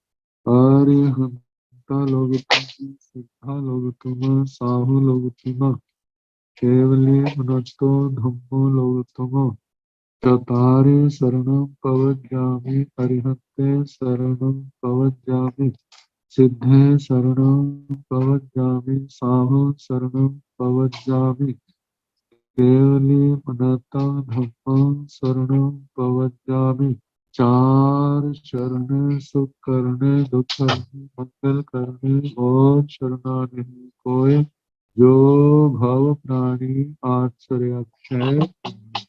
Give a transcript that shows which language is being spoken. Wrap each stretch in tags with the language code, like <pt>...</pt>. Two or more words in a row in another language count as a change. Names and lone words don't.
<pra>हरिहंता लोकोत्तमा, सिद्धा लोकोत्तमा, साहु लोकोत्तमा, केवली मनतो धम्मो लोकोत्तमा, चतारि शरणं प्रवज्जामि, अरिहन्ते शरणं प्रवज्जामि, सिद्धे शरणं प्रवज्जामि, साहु शरणं प्रवज्जामि, केवली मनता धम्मं शरणं प्रवज्जामि।</pra> <hi>चार शरण सुख करने दुख हरने मंगल करने और शरणा नहीं कोय, जो भव प्राणी आश्रय अक्षय</hi>